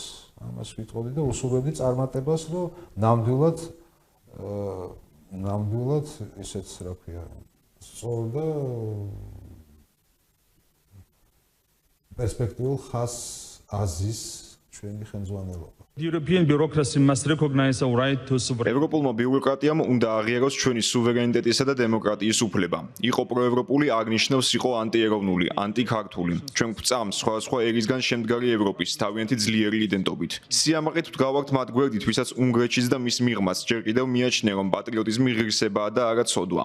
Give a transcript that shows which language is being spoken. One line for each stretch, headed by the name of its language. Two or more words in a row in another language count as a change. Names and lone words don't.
Georgian: ამას ვიტყოდი და უსურვებდი წარმატებას, რომ ნამდვილად ისეც რა ქვია სწორ და პერსპექტიულ ხაზს აზის ჩვენი ხელმძღვანელობა.
English: European bureaucracy must recognize our right to sovereignty.
Georgian: ევროპულმა ბიუროკრატიამ უნდა აღიაროს ჩვენი სუვერენიტეტისა და დემოკრატიის უფლება. იყო პროევროპული, აღნიშნავს იყო ანტიეროვნული, ანტიქართული. ჩვენ გვწამს სხვადასხვა ერისგან შემდგარი ევროპის თავიანთი ძლიერი იდენტობით. სიამაყით ვდგავართ მათ გვერდით, ვისაც უნგრეთშიც და მის მიღმაც ჯერ კიდევ მიაჩნია, რომ პატრიოტიზმი ღირსებაა და არა ცოდვა.